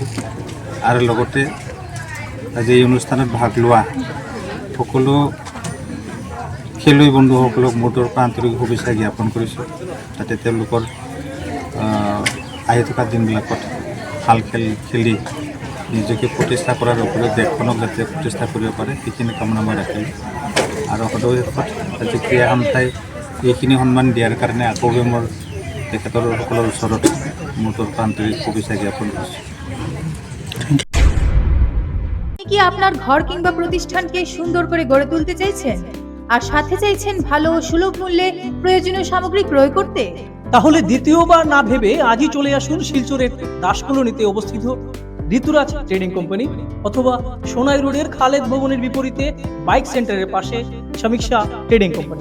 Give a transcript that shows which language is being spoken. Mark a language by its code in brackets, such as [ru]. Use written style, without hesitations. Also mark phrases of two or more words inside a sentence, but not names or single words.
[as] আৰু লগতে আজি এই অনুষ্ঠানত ভাগ লোৱা সকলো খেলুৱৈ বন্ধুসকলক মোৰ তৰফৰ পৰা আন্তৰিক শুভেচ্ছা জ্ঞাপন কৰিছোঁ, যাতে তেওঁলোকৰ আহি থকা দিনবিলাকত ভাল খেল খেলি নিজকে প্ৰতিষ্ঠা কৰাৰ উপৰিও দেশখনক যাতে প্ৰতিষ্ঠা কৰিব পাৰে সেইখিনি কামনা মই ৰাখিলোঁ। আৰু সদৌ আজি ক্ৰীড়া সন্থাই এইখিনি সন্মান দিয়াৰ কাৰণে আকৌ মোৰ তেখেতৰ সকলৰ ওচৰত মোৰ তৰফৰ আন্তৰিক শুভেচ্ছা জ্ঞাপন কৰিছোঁ। [bn] কি আপনার ঘর কিংবা প্রতিষ্ঠানকে সুন্দর করে গড়ে তুলতে চাইছেন আর সাথে চাইছেন ভালো ও সুলভ মূল্যে প্রয়োজনীয় সামগ্রী ক্রয় করতে? তাহলে দ্বিতীয়বার না ভেবে আজই চলে আসুন শিলচরের দাস কলোনিতে অবস্থিত ঋতুরাজ ট্রেডিং কোম্পানি অথবা সোনাই রোডের খালেদ ভবনের বিপরীতে বাইক সেন্টারের পাশে সমীক্ষা ট্রেডিং কোম্পানি।